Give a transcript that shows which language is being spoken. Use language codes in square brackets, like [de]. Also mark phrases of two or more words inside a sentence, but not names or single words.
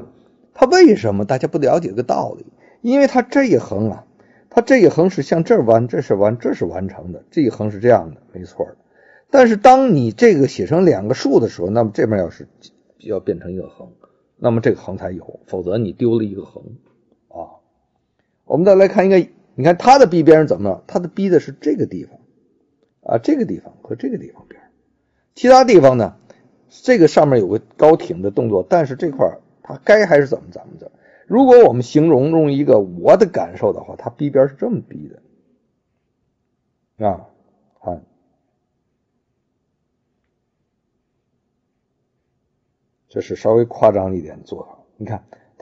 [zh] 它為什麼大家不了解這個道理？因為它這一橫它這一橫是向這兒彎，這是彎，這是完成的，這一橫是這樣的，沒錯的。但是當你這個寫成兩個豎的時候，那麼這邊要變成一個橫，那麼這個橫才有，否則你丟了一個橫我們再來看一個，你看它的逼邊是怎麼了？它的逼的是這個地方這個地方和這個地方邊，其他地方呢這個上面有個高挺的動作，但是這塊它該還是怎麼着。如果我們形容用一個我的感受的話，它逼邊是這麼逼的看這是稍微誇張一點的做法。你看